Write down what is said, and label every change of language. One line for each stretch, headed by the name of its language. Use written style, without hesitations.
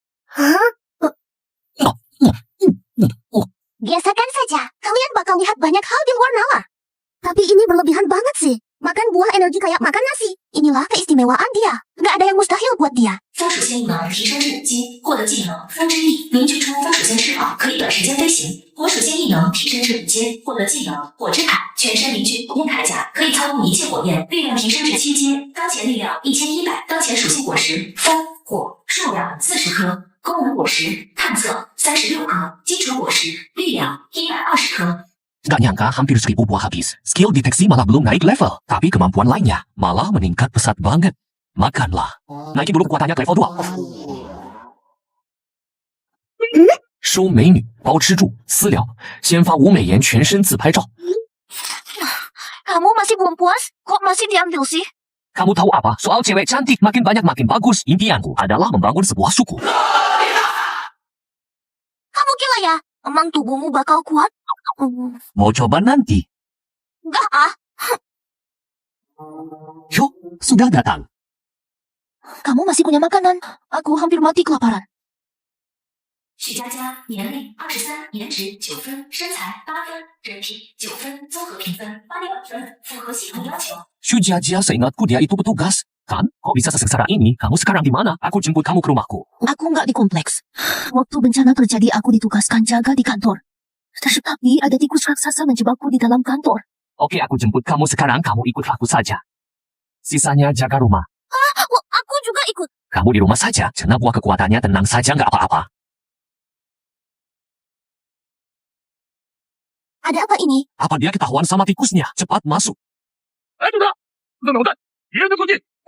Indonesian: Hah? Biasakan saja. Kalian bakal lihat banyak hal di luar nalar. Tapi ini berlebihan banget sih. Makan buah energi kayak makan nasi. Inilah keistimewaan dia. Gak ada yang mustahil buat dia.
Chinese: 风属性异能提升至5级，获得技能风之翼，凝聚出风属性翅膀，可以短时间飞行。火属性异能提升至5阶，获得技能火之铠，全身凝聚火焰铠甲，可以操控一切火焰。力量提升至7阶，当前力量1100，当前属性果实风火，数量40颗，功能果实探测36颗，基础果实力量120颗。
Indonesian: Gak nyangka hampir 1000 buah habis. Skill deteksi malah belum naik level. Tapi kemampuan lainnya malah meningkat pesat banget. Makanlah. Naikin dulu kekuatannya ke level 2.
Chinese: 收美女，包吃住，私聊，先发5美颜全身自拍照。
Indonesian: Kamu masih belum puas? Kok masih diambil sih? Kamu tahu apa? Soal cewek cantik makin banyak makin bagus. Impianku adalah membangun sebuah suku. Kamu gila ya? Emang tubuhmu bakal kuat? Mau coba nanti? Enggak ah. Yuk, sudah datang. Kamu masih punya makanan. Aku hampir mati kelaparan.
Chinese: 许佳佳，年龄23，颜值9分，身材8分，人品9分，综合评分8.5分，符合系统要求。
Indonesian: Syujaja, seingatku dia itu petugas. Kan? Kok bisa sesengsara ini? Kamu sekarang di mana? Aku jemput kamu ke rumahku. Aku nggak di kompleks. Waktu bencana terjadi aku ditugaskan jaga di kantor. Tapi ada tikus raksasa menjebakku di dalam kantor. Oke, aku jemput kamu sekarang. Kamu ikut aku saja. Sisanya jaga rumah. Aku juga ikut. Kamu di rumah saja. Karena buah kekuatannya tenang saja nggak apa-apa. Ada apa ini? Apa dia ketahuan sama tikusnya? Cepat masuk.
Chinese: 哎，等等，等等，别人的关键。